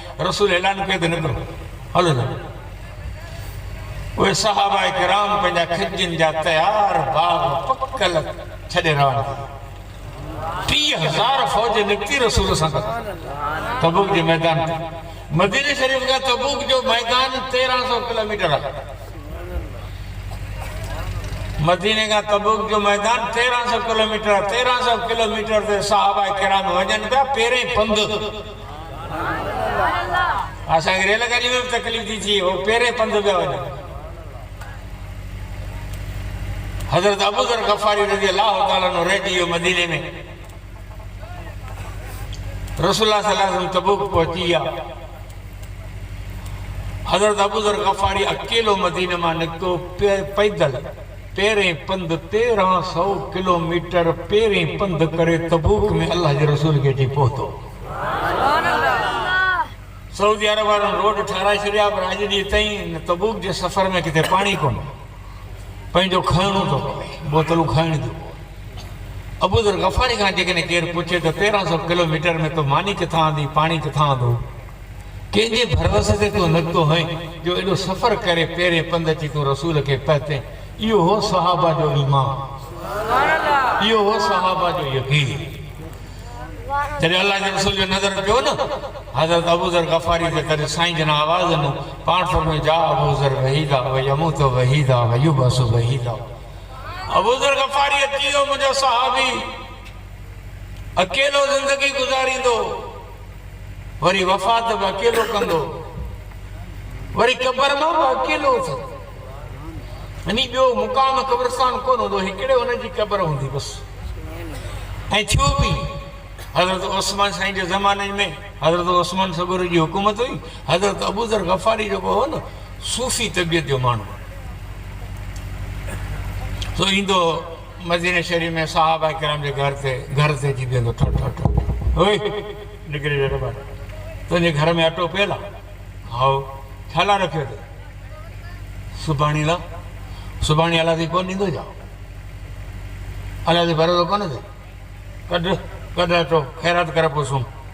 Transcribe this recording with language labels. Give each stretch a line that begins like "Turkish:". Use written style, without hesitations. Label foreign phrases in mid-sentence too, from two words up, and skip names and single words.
Sindhi: रसूल ऐलान कयो त निकिरो हलो न। उहे सहाबा किराम पंहिंजा खजनि जा तयार बाग पकल छॾे रवाना, 30,000 फ़ौज निकिती रसूल सां गॾु तबूक जे मैदान ते। मदीने शरीफ़ खां तबूक जो मैदान 1300 किलोमीटर आहे। मदीने का तबूक जो मैदान 1300 किलोमीटर,
Hindi: 1300 किलोमीटर से
Sindhi: सहाबा किराम वजन पिया पेरे पंध। असांखे
Hindi: रेलगाड़ी में भी तकलीफ़ थी वो
Sindhi: पेरे पंध पिया वजन। हज़रत अबू ज़र गफ़ारी
Arabic: رضي الله تعالى عنه
Sindhi: रहिजी वियो मदीने में। रसूलुल्लाह
Arabic: صلى الله عليه وسلم
Sindhi: तबूक पहुची विया। हज़रत अबू ज़र गफ़ारी अकेलो मदीने में निकितो पैदल पेरें पंध 1300 किलोमीटर पेरें पंध करे तबूक में अल्लाह जे रसूल के अची पहुतो। सऊदी अरब वारनि रोड ठाराए छॾिया, पर अॼु ॾींहुं ताईं तबूक जे सफ़र में किथे पाणी कोन, पंहिंजो खणणो थो पवे, बोतलूं खणणी थी। अबू ज़र गफ़ारी खां जेकॾहिं केरु पुछे त 1300 किलोमीटर में तो मानी किथां आंदी, पाणी किथां आंदो, कंहिंजे भरोसे ते तूं निकितो हैं जो एॾो सफ़र करे पेरें पंध अची तूं रसूल खे पहुते। इहो हो सहाबा जो ईमान, इहो हो सहाबा जो यकीन। जॾहिं अल्लाह जे रसूल जो नज़र पियो न हज़रत अबू ज़र गफ़ारी ते, तॾहिं साईं जन आवाज़ ॾिनो, पाण फरमाए जा अबू ज़र
Arabic: وحيدا و يموت وحيدا و يبعث وحيدا.
Sindhi: अबू ज़र गफ़ारी अची वियो मुंहिंजो सहाबी, अकेलो ज़िंदगी गुज़ारींदो, वरी वफ़ात बि अकेलो कंदो, वरी क़बर मां बि अकेलो थो। यानी ॿियो मुक़ाम क़ब्रिस्तान कोन हूंदो, हिकिड़े हुनजी क़बर हूंदी बसि। ऐं थियो बि हज़रत उस्मान साईं जे ज़माने में हज़रत उस्मान सगुर जी हुकूमत हुई। हज़रत अबू ज़र गफ़ारी जेको हो न सूफ़ी तबियत जो माण्हू, तो ईंदो मदीने शरीफ़ में सहाबा किराम जे घर ते अची वेंदो, ठो ठो ठो ओए निकिरी वेठो ॿार, तुंहिंजे घर में अटो पियल आहे? हाओ, छा लाइ रखियो अथई? सुभाणे लाइ। सुभाणे अलाह कोन ॾींदो छा? अलाह ते भरोसो कोन अथई? कढ अटो, ख़ैरात करे पोइ सुम्ह।